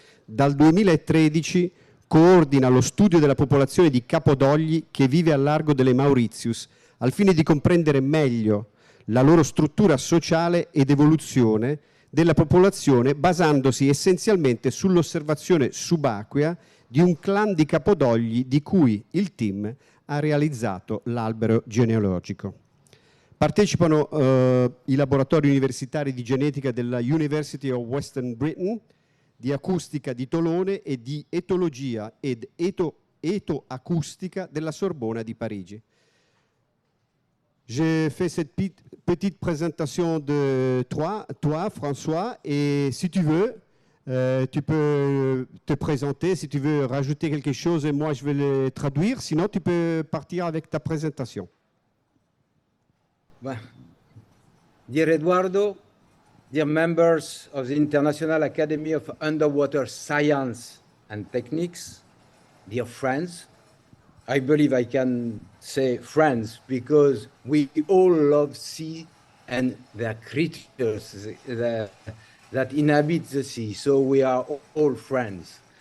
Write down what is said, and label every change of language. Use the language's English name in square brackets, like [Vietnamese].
[Italian] Dal 2013 coordina lo studio della popolazione di capodogli che vive al largo delle Mauritius, al fine di comprendere meglio la loro struttura sociale ed evoluzione della popolazione, basandosi essenzialmente sull'osservazione subacquea di un clan di capodogli di cui il team ha realizzato l'albero genealogico. Partecipano i laboratori universitari di genetica della University of Western Britain, di acustica di Tolone e di etologia ed etoacustica della Sorbona di Parigi. [French] J'ai fait cette petite présentation de toi, François, et si tu veux, tu peux te présenter, si tu veux rajouter quelque chose, et moi je vais le traduire, sinon tu peux partir avec ta présentation. [English] Well, dear Eduardo, dear members of the International Academy of Underwater Science and Techniques, dear friends, I believe I can say friends because we all love sea and the creatures that inhabit the sea, so we are all friends.